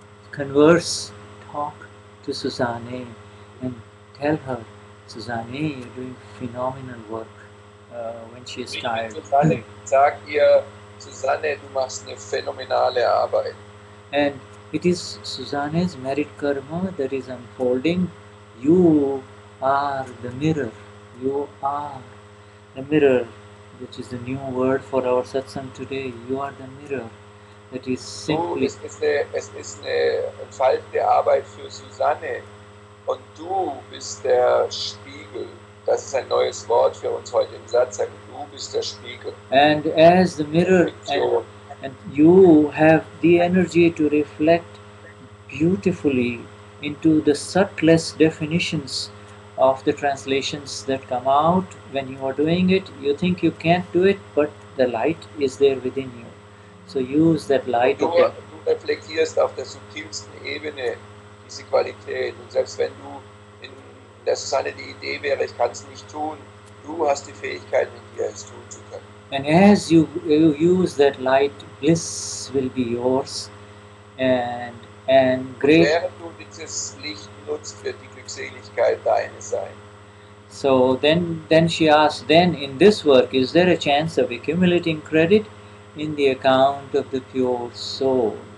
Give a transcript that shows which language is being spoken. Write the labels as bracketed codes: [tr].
[en] Converse, talk to Susanne and tell her, Susanne, you're doing phenomenal work when she is tired. [de] Susanne, sag ihr, Susanne, du machst eine phänomenale Arbeit. [en] And It is Susanne's merit karma that is unfolding. You are the mirror. You are the mirror, which is the new word for our satsang today. You are the mirror. That is simply. [de] Es ist eine entfaltende Arbeit für Susanne und du bist der Spiegel. Das ist ein neues Wort für uns heute im Satsang. Du bist der Spiegel. [en] And as the mirror, and you have the energy to reflect beautifully into the subtlest definitions of the translations that come out. When you are doing it, you think you can't do it, but the light is there within you. So use that light. [de] Du reflektierst auf der subtilsten Ebene diese Qualität. Und selbst wenn du in der Susanne die Idee wäre, ich kann es nicht tun, du hast die Fähigkeit in dir, es tun zu können. [en] And as you use that light, bliss will be yours, and great. [de] Während du dieses Licht nutzt, wird die Glückseligkeit deine sein. [en] So then she asked, then in this work, is there a chance of accumulating credit in the account of the pure soul?